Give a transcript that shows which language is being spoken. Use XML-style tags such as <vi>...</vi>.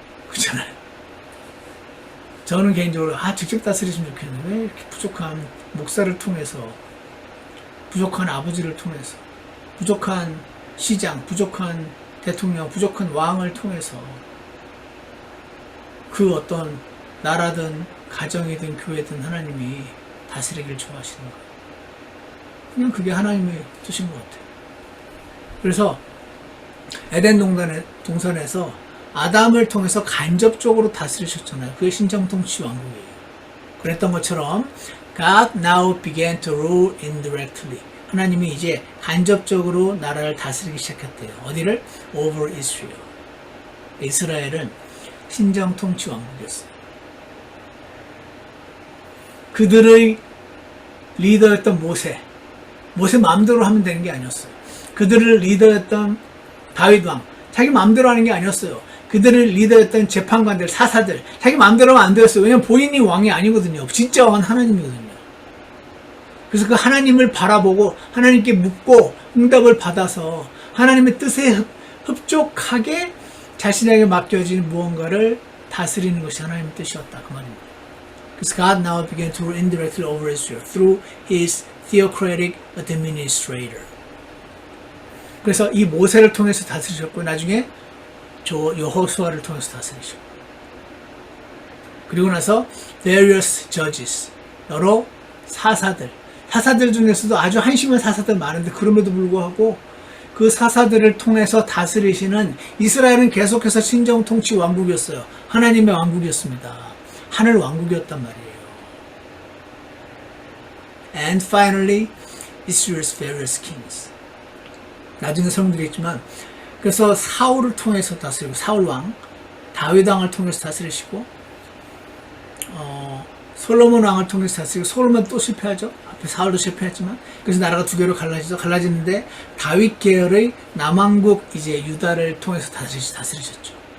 <ko>그렇잖아요. 저는 개인적으로 직접 다스리시면 좋겠는데 왜 이렇게 부족한 목사를 통해서, 부족한 아버지를 통해서, 부족한 시장, 부족한 대통령, 부족한 왕을 통해서 그 어떤 나라든 가정이든 교회든 하나님이 다스리기를 좋아하시는 거예요. 그냥 그게 하나님의 뜻인 것 같아요. 그래서 에덴 동산에서 아담을 통해서 간접적으로 다스리셨잖아요. 그게 신정통치 왕국이에요. 그랬던 것처럼</ko> <en>God now began to rule indirectly.</en> <ko>하나님이 이제 간접적으로 나라를 다스리기 시작했대요. 어디를?</ko> <en>Over Israel.</en> <ko>이스라엘은 신정통치 왕국이었어요. 그들의 리더였던 모세 마음대로 하면 되는 게 아니었어요. 그들을 리더였던 다윗 왕, 자기 마음대로 하는 게 아니었어요. 그들을 리더했던 재판관들, 사사들, 자기 마음대로 하면 안 되었어요. 왜냐면 본인이 왕이 아니거든요. 진짜 왕은 하나님이거든요. 그래서 그 하나님을 바라보고 하나님께 묻고 응답을 받아서 하나님의 뜻에 흡족하게 자신에게 맡겨진 무언가를 다스리는 것이 하나님의 뜻이었다. 그 말입니다. 그래서</ko> <en>God now began to rule indirectly over Israel through his theocratic administrator.</en> <ko>그래서 이 모세를 통해서 다스리셨고 나중에 저 여호수아를 통해서 다스리셨고 그리고 나서</ko> <en>various judges</en> <ko>여러 사사들 중에서도 아주 한심한 사사들 많은데 그럼에도 불구하고 그 사사들을 통해서 다스리시는 이스라엘은 계속해서 신정 통치 왕국이었어요. 하나님의 왕국이었습니다. 하늘 왕국이었단 말이에요.</ko> <en>And finally, Israel's various kings.</en> <ko>나중에 설명드리겠지만 그래서 사울을 통해서 다스리고 사울 왕, 다윗 왕을 통해서 다스리시고 솔로몬 왕을 통해서 다스리고 솔로몬 또 실패하죠. 앞에 사울도 실패했지만 그래서 나라가 두 개로 갈라지는데 다윗 계열의 남왕국 이제 유다를 통해서 다스리셨죠.</ko>